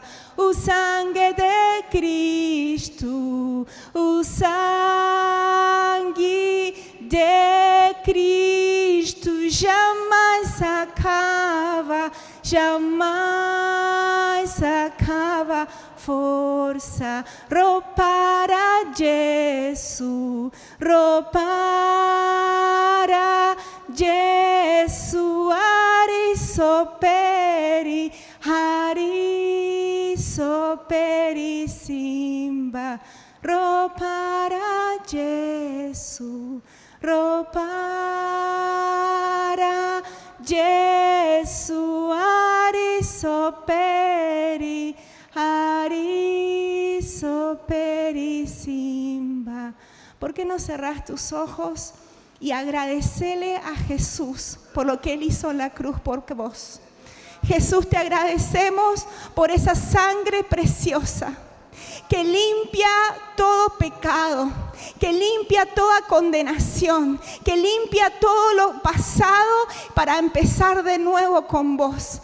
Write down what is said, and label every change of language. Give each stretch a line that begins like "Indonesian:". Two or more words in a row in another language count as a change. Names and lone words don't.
Portuguese: O sangue de Cristo, o sangue de Cristo jamais acaba a força.
Shona: Ropara Jesu, ropara Jesu, arisoperi simba. ropara Jesús, ropara Jesús, arisoperi simba.
Spanish: ¿Por qué no cerrás tus ojos y agradecele a Jesús por lo que Él hizo en la cruz por vos? Jesús, te agradecemos por esa sangre preciosa que limpia todo pecado, que limpia toda condenación, que limpia todo lo pasado para empezar de nuevo con vos.